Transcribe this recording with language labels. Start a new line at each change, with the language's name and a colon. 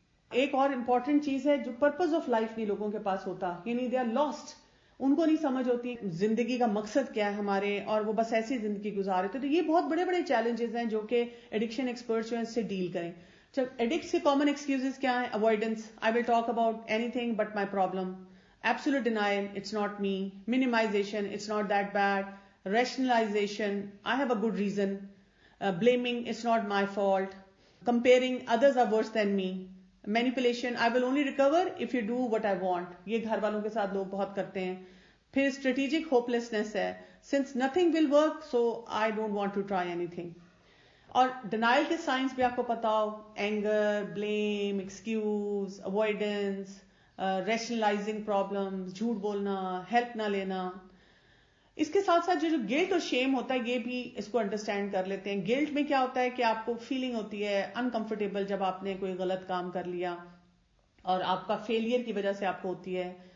Urdu: ایک اور امپورٹنٹ چیز ہے جو پرپز آف لائف نہیں لوگوں کے پاس ہوتا, یعنی
English: they are lost,
Urdu: ان کو نہیں سمجھ ہوتی زندگی کا مقصد کیا ہے ہمارے, اور وہ بس ایسی زندگی گزارے. تو یہ بہت بڑے بڑے چیلنجز ہیں جو کہ ایڈکشن ایکسپرٹس جو ہیں اس سے ڈیل کریں. ایڈکٹس کے کامن ایکسکیوزز کیا ہیں؟
English: Avoidance, I will talk about anything but my problem. Absolute denial, it's not me. Minimization, it's not that bad. Rationalization, I have a good reason. Blaming, it's not my fault. Comparing, others are worse than me. Manipulation, I will only recover if you do what I want.
Urdu: یہ گھر والوں کے ساتھ لوگ بہت کرتے ہیں. پھر strategic hopelessness ہے.
English: Since nothing will work, so I don't want to try anything.
Urdu: اور ڈینائل کے سائنس بھی آپ کو پتا ہو, anger, blame, excuse, avoidance, ریشنلائزنگ problems, جھوٹ بولنا, ہیلپ نہ لینا. اس کے ساتھ ساتھ جو گلٹ اور شیم ہوتا ہے یہ بھی اس کو انڈرسٹینڈ کر لیتے ہیں. گلٹ میں کیا ہوتا ہے کہ آپ کو فیلنگ ہوتی ہے انکمفرٹیبل جب آپ نے کوئی غلط کام کر لیا اور آپ کا فیلئر کی وجہ سے آپ کو ہوتی ہے.